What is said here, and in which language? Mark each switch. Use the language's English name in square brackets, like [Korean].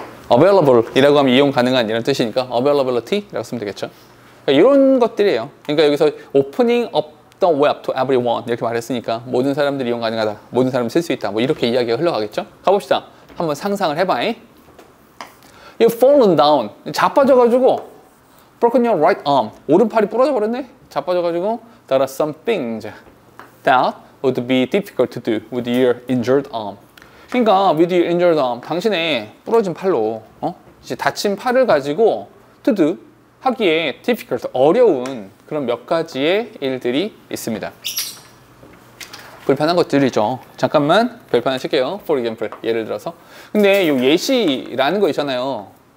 [Korean] available 이라고 하면 이용 가능한 이런 뜻이니까 availability 라고 쓰면 되겠죠. 그러니까 이런 것들이에요. 그러니까 여기서 [English] opening up the web to everyone [Korean] 이렇게 말했으니까 모든 사람들이 이용 가능하다. 모든 사람이 쓸 수 있다. 뭐 이렇게 이야기가 흘러가겠죠. 가봅시다. 한번 상상을 해봐. [English] You've fallen down. [Korean] 자빠져가지고 [English] broken your right arm. [Korean] 오른팔이 부러져 버렸네. 자빠져가지고 [English] there are some things that would be difficult to do with your injured arm. [Korean] 그러니까 [English] with your injured arm. [Korean] 당신의 부러진 팔로 이제 다친 팔을 가지고 to do 하기에 difficult 어려운 그런 몇 가지의 일들이 있습니다. 불편한 것들이죠. 잠깐만 별표 하나 칠게요. [English] For example [Korean] 예를 들어서 근데 이 예시라는 거 있잖아요.